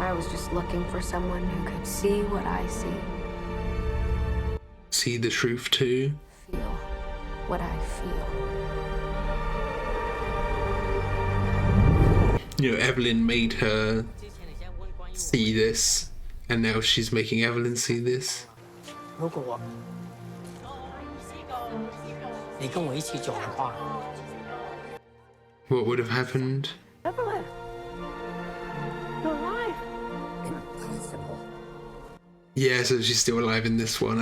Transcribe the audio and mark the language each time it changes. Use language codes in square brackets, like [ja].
[en] I was just looking for someone who could see what I see. See the truth too. Feel what I feel. You know, Evelyn made her see this, and now she's making Evelyn see this. [zh] 如果你跟我一起走的话 [en] What would have happened? Evelyn, you're alive. Impossible. Yeah, so she's still alive in this one.